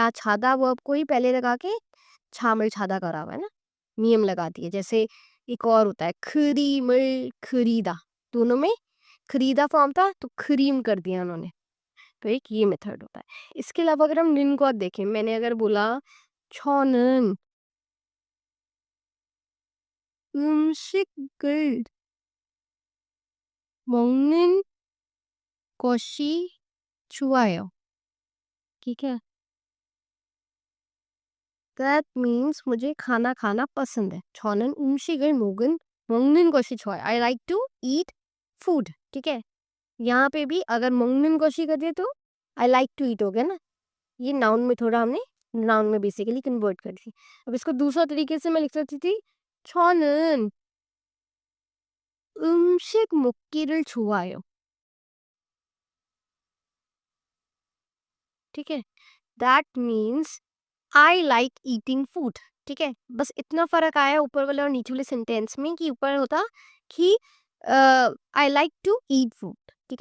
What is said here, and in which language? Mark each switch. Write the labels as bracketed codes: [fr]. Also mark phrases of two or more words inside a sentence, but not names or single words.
[hi] यहाँ छादा वर्ब को ही पहले लगा के छामर छादा करा हुआ है ना, नियम लगा दिए। जैसे एक और होता है खरीमर खरीदा, दोनों में खरीदा फॉर्म था तो खरीम कर दिया उन्होंने। तो एक ये मेथड होता है। इसके अलावा अगर हम निन को आप देखें, मैंने अगर बोला [ko] 저는 음식을 먹는 것이 좋아요, [hi] ठीक है? [en] that means [hi] मुझे खाना खाना पसंद है। [ko] 저는 음식을 먹는 것이 좋아요। [en] I like to eat food, [hi] ठीक है? यहाँ पे भी अगर [ko] 먹는 것이 [hi] कर दिया तो [en] I like to eat [hi] हो गया ना। ये नाउन में थोड़ा हमने नाउन में बेसिकली कन्वर्ट कर दी। अब इसको दूसरा तरीके से मैं लिख सकती थी [ko] 저는 음식 먹기를 좋아해요, [hi] ठीक है? [en] that means I like eating food, [hi] ठीक है? बस इतना फर्क आया ऊपर वाले और नीचे वाले सेंटेंस में कि ऊपर होता कि [en] I like to eat food, [hi] ठीक है?